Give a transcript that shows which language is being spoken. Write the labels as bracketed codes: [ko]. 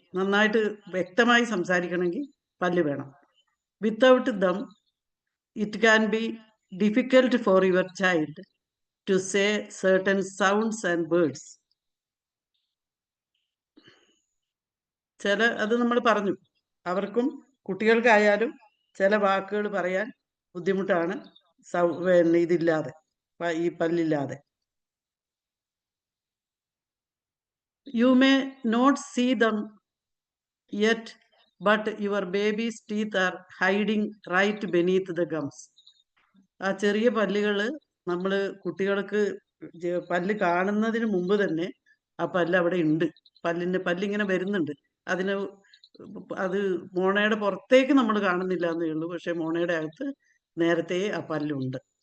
[ml] നന്നായിട്ട് വ്യക്തമായി സംസാരിക്കണമെങ്കിൽ പല്ല് വേണം. [en] Without them it can be difficult for your child to say certain sounds and words. [ml] അത് നമ്മൾ പറഞ്ഞു, അവർക്കും കുട്ടികൾക്കായാലും ചില വാക്കുകൾ പറയാൻ ബുദ്ധിമുട്ടാണ് ഇതില്ലാതെ, ഈ പല്ലില്ലാതെ. [en] You may not see them yet, but your baby's teeth are hiding right beneath the gums. [ml] ആ ചെറിയ പല്ലുകൾ നമ്മൾ കുട്ടികൾക്ക് പല്ല് കാണുന്നതിന് മുമ്പ് തന്നെ ആ പല്ല് അവിടെ ഉണ്ട്. പല്ലിങ്ങനെ വരുന്നുണ്ട്. അതിന് അത് മോണയുടെ പുറത്തേക്ക് നമ്മൾ കാണുന്നില്ല എന്നേ ഉള്ളൂ. പക്ഷെ മോണയുടെ അകത്ത് നേരത്തെ ആ പല്ലുണ്ട്.